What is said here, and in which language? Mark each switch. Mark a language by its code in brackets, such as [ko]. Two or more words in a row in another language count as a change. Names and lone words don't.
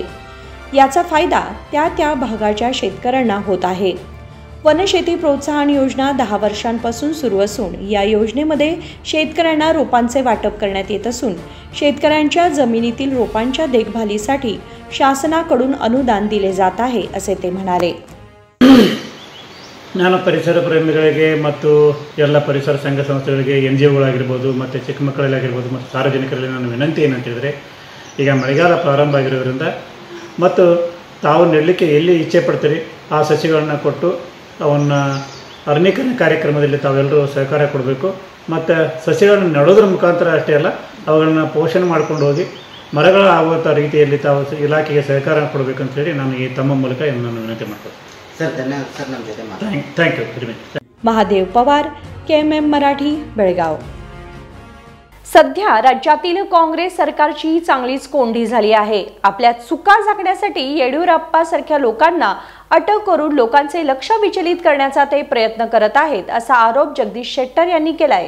[mr] याचा फायदा त्या भागाच्या शेतकऱ्यांना होत आहे। वनशेती प्रोत्साहन योजना 10 वर्षांपासून सुरू असून या योजनेमध्ये शेतकऱ्यांना रोपांचे वाटप करण्यात येत असून शेतकऱ्यांच्या जमिनीतील रोपांच्या देखभालीसाठी शासनाकडून अनुदान दिले जात आहे असे ते म्हणाले। [kn] ನಾನು ಪರಿಸರ ಪ್ರೇಮಿಗಳಿಗೆ ಮತ್ತು ಎಲ್ಲ ಪರಿಸರ ಸಂಘ ಸಂಸ್ಥೆಗಳಿಗೆ NGOಗಳಾಗಿರ್ಬೋದು ಮತ್ತು ಚಿಕ್ಕ ಮಕ್ಕಳಲ್ಲಾಗಿರ್ಬೋದು ಮತ್ತು ಸಾರ್ವಜನಿಕರಲ್ಲಿ ನನ್ನ ವಿನಂತಿ ಏನಂತ ಹೇಳಿದರೆ, ಈಗ ಮಳೆಗಾಲ ಪ್ರಾರಂಭ ಆಗಿರೋದ್ರಿಂದ ಮತ್ತು ತಾವು ನೆಡಲಿಕ್ಕೆ ಎಲ್ಲಿ ಇಚ್ಛೆ ಪಡ್ತೀರಿ ಆ ಸಸಿಗಳನ್ನು ಕೊಟ್ಟು ಅವನ್ನ ಅರಣ್ಯೀಕರಣ ಕಾರ್ಯಕ್ರಮದಲ್ಲಿ ತಾವೆಲ್ಲರೂ ಸಹಕಾರ ಕೊಡಬೇಕು। ಮತ್ತು ಸಸಿಗಳನ್ನು ನೆಡೋದ್ರ ಮುಖಾಂತರ ಅಷ್ಟೇ ಅಲ್ಲ, ಅವುಗಳನ್ನು ಪೋಷಣೆ ಮಾಡ್ಕೊಂಡು ಹೋಗಿ ಮರಗಳ ಆಗುವಂಥ ರೀತಿಯಲ್ಲಿ ತಾವು ಇಲಾಖೆಗೆ ಸಹಕಾರ ಕೊಡಬೇಕಂತ ಹೇಳಿ ನಾನು ಈ ತಮ್ಮ ಮೂಲಕ ನಾನು ವಿನಂತಿ ಮಾಡ್ತೀನಿ [mr] सर। धन्यवाद सर, [kn] ನಮ್ಮ ಜೊತೆ ಮಾತಾಡಿ। [en] thank you. [mr] महादेव पवार, KMM मराठी, बेळगाव। सध्या राज्यातील काँग्रेस सरकारची चांगलीच कोंडी झाली आहे। आपल्या चुका झाकण्यासाठी येडियुरप्पा सारख्या लोकांना अटक करून लोकांचे लक्ष विचलित करण्याचा ते प्रयत्न करत आहेत असा आरोप जगदीश शेट्टर यांनी केलाय।